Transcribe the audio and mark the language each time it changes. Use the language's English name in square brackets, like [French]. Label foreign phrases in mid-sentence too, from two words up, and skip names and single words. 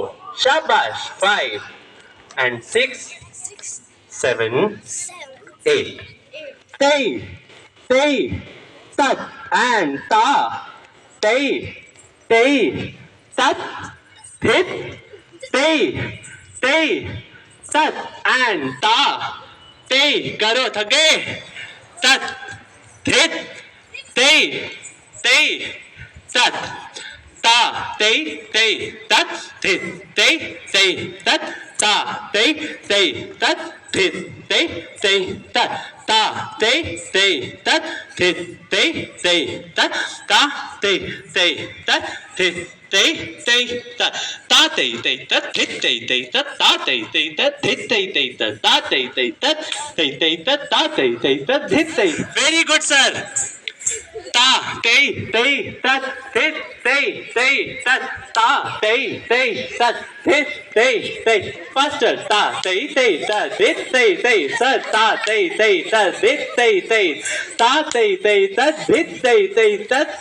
[English] Shabash. 5 and 6, 7, 8. Tay, tay, tat and ta. Tay, tay, tat, thit. Tay, tay, tat and ta. Tay, karo thage. Tat, thit. Tay, tay, tat. Ta, tay, tay, tat, thit. Tay, tay, tat. Ta, tay, tay, tat, thit. Tay, tay, tat. Ta, tay, tay, tat, thit. Tay, tay, tat. Ta, tay, tay, tat, thit. Tay, tay, tat. Ta, tay, tay, tat, thit. Tay, tay, tat. Ta, tay, tay, tat, thit. Tay, tay, tat. Ta, tay, tay, tat. Tay, tay, tat. Ta, tay, tay, tat, thit. Tay. Very good, sir. Ta, tay, tay, tat, thit. Tay, tay, tat. Ta, tay, tay, tat, thit. Tay, tay. Faster. Ta, tay, tay, tat, thit. Tay, tay, tat. Ta, tay, tay, tat, thit. Tay, tay. Ta, tay, tay, tat, thit. Tay, tay, tat.